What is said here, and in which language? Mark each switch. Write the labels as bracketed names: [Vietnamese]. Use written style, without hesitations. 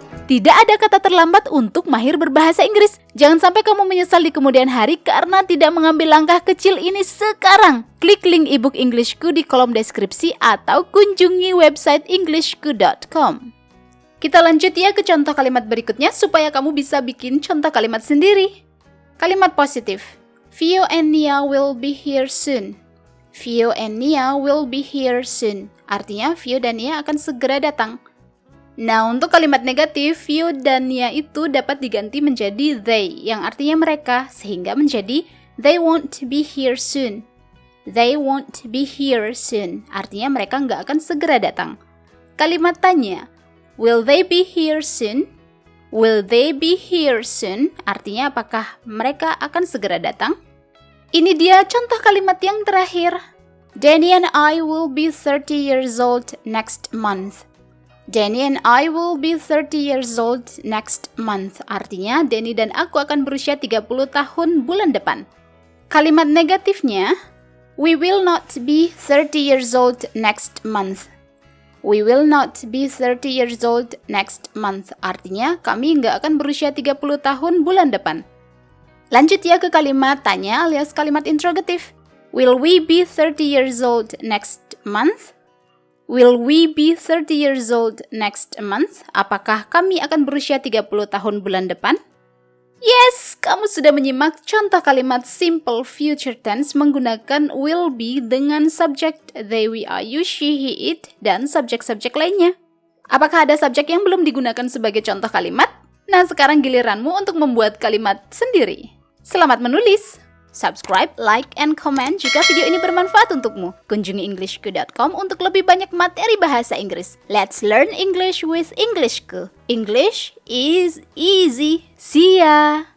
[Indonesian] Tidak ada kata terlambat untuk mahir berbahasa Inggris. Jangan sampai kamu menyesal di kemudian hari karena tidak mengambil langkah kecil ini sekarang. Klik link e-book Englishku di kolom deskripsi atau kunjungi website englishku.com. Kita lanjut ya ke contoh kalimat berikutnya supaya kamu bisa bikin contoh kalimat sendiri. Kalimat positif. [English] Vio and Nia will be here soon. Vio and Nia will be here soon. [Indonesian] Artinya Vio dan Nia akan segera datang. Nah, untuk kalimat negatif, Vio dan Nia itu dapat diganti menjadi they, yang artinya mereka, sehingga menjadi [English] they won't be here soon. They won't be here soon, [Indonesian] artinya mereka nggak akan segera datang. Kalimat tanya, [English] will they be here soon? Will they be here soon? [Indonesian] Artinya apakah mereka akan segera datang? Ini dia contoh kalimat yang terakhir. [English] Danny and I will be 30 years old next month. Danny and I will be 30 years old next month. [Indonesian] Artinya, Danny dan aku akan berusia 30 tahun bulan depan. Kalimat negatifnya, [English] we will not be 30 years old next month. We will not be 30 years old next month. [Indonesian] Artinya, kami nggak akan berusia 30 tahun bulan depan. Lanjut ya ke kalimat tanya alias kalimat interrogatif. [English] Will we be 30 years old next month? Will we be 30 years old next month? [Indonesian] Apakah kami akan berusia 30 tahun bulan depan? [English] Yes, [Indonesian] kamu sudah menyimak contoh kalimat simple future tense menggunakan will be dengan subjek they, we, are, you, she, he, it, dan subjek-subjek lainnya. Apakah ada subjek yang belum digunakan sebagai contoh kalimat? Nah, sekarang giliranmu untuk membuat kalimat sendiri. Selamat menulis! [English] Subscribe, like, and comment [Indonesian] jika video ini bermanfaat untukmu. Kunjungi englishku.com untuk lebih banyak materi bahasa Inggris. [English] Let's learn English with Englishku. English is easy. See ya!